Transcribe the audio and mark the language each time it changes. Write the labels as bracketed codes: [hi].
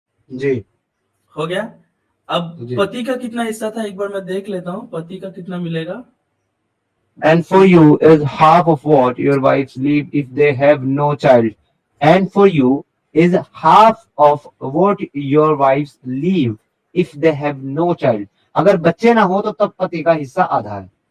[hi] जी हो गया। अब जी। पति का कितना हिस्सा था एक बार मैं देख लेता हूँ, पति का कितना मिलेगा। [en] And for you is half of what your wives leave if they have no child. And for you is half of what your wives leave if they have no child. [hi] अगर बच्चे ना हो तो तब पति का हिस्सा आधा है.